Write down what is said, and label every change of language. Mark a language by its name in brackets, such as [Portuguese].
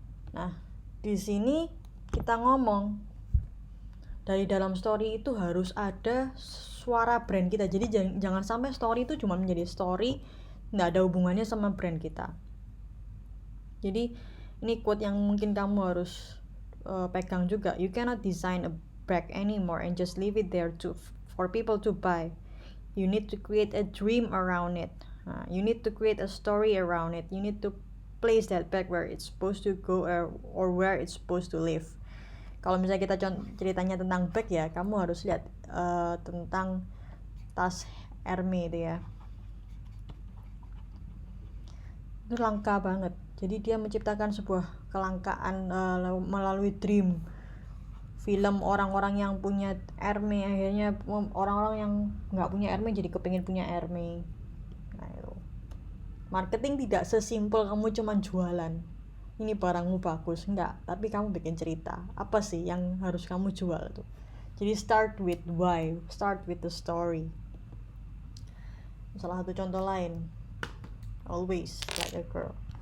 [Indonesian] Nah, di sini kita ngomong dari dalam story itu harus ada suara brand kita. Jadi jangan sampai story itu cuma menjadi story, nggak ada hubungannya sama brand kita. Jadi ini quote yang mungkin kamu harus pegang juga. [English] You cannot design a bag anymore and just leave it there for people to buy. You need to create a dream around it. You need to create a story around it. You need to place that bag where it's supposed to go or where it's supposed to live. [Indonesian] Kalau misalnya kita ceritanya tentang bag ya, kamu harus lihat tentang tas Hermes itu ya. Itu langka banget. Jadi dia menciptakan sebuah kelangkaan melalui dream. Film orang-orang yang punya Hermes, akhirnya orang-orang yang nggak punya Hermes jadi kepengin punya Hermes. Nah, itu. Marketing tidak sesimpel kamu cuma jualan. ini barangmu bagus, enggak, tapi kamu bikin cerita apa sih yang harus kamu jual tuh. Jadi [English] start with why, start with the story. [Indonesian] Salah satu contoh lain, always like a girl.